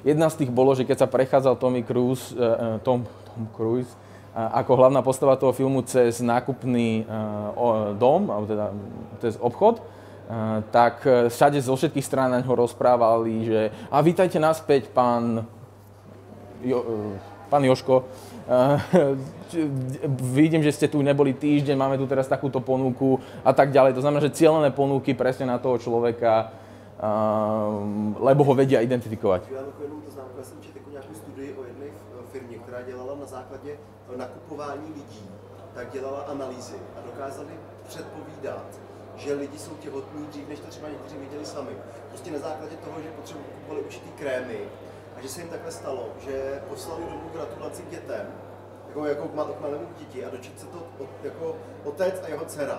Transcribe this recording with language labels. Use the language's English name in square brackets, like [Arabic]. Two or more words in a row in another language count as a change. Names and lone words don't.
[Slovak] Jedna z tých bolo, že keď sa prechádzal Tom Cruise ako hlavná postava toho filmu cez nákupný dom, alebo teda cez obchod, tak všade zo všetkých strán na ňo rozprávali, že a vítajte naspäť, pán Joško. Vidím, že ste tu neboli týždeň, máme tu teraz takúto ponuku a tak ďalej. To znamená, že cieľené ponuky presne na toho človeka, lebo ho vedia identifikovať. [Czech] Já jsem četl nějakou studii o jedné firmě, která dělala na základě nakupování lidí, tak dělala analýzy a dokázali předpovídat, že lidi jsou těhotní dřív, než to třeba někteří viděli sami. Prostě na základě toho, že potřebovali určitý krémy a že se jim takhle stalo, že poslali domů gratulaci dětem, jako k malému děti a dočet se to jako otec a jeho dcera.